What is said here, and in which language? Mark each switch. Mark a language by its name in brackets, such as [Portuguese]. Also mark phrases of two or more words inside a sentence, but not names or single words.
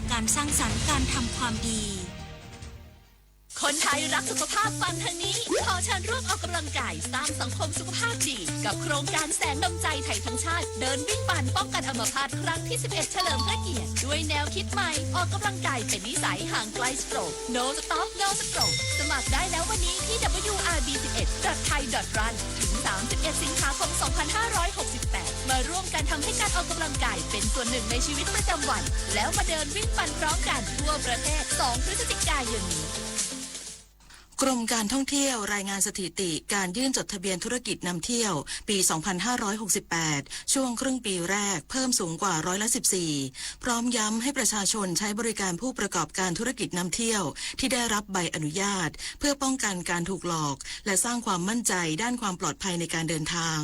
[Thai] การสร้างสรรค์การทำความดีคนไทยรักสุขภาพฟังทางนี้ขอเชิญร่วมออกกำลังกายสร้างสังคมสุขภาพดี กับโครงการแสงดวงใจไทยทั้งชาติเดินวิ่งปั่นป้องกันอัมพาตครั้งที่ 11 เฉลิมพระเกียรติด้วยแนวคิดใหม่ออกกำลังกายเป็นนิสัยห่างไกลสโตรก [English] No Stop No Stroke [Thai] สมัครได้แล้ววันนี้ที่ wrb11.thai.run ถึง 31 สิงหาคม 2568 มาร่วมกันทำให้การออกกำลังกายเป็นส่วนหนึ่งในชีวิตประจำวันแล้วมาเดินวิ่งปั่นพร้อมกันทั่วประเทศ 2 พฤศจิกายนนี้ กรมการท่องเที่ยวรายงานสถิติการยื่นจดทะเบียนธุรกิจนำเที่ยวปี 2568 ช่วงครึ่งปีแรกเพิ่มสูงกว่า14%พร้อมย้ำให้ประชาชนใช้บริการผู้ประกอบการธุรกิจนำเที่ยวที่ได้รับใบอนุญาตเพื่อป้องกันการถูกหลอกและสร้างความมั่นใจด้านความปลอดภัยในการเดินทาง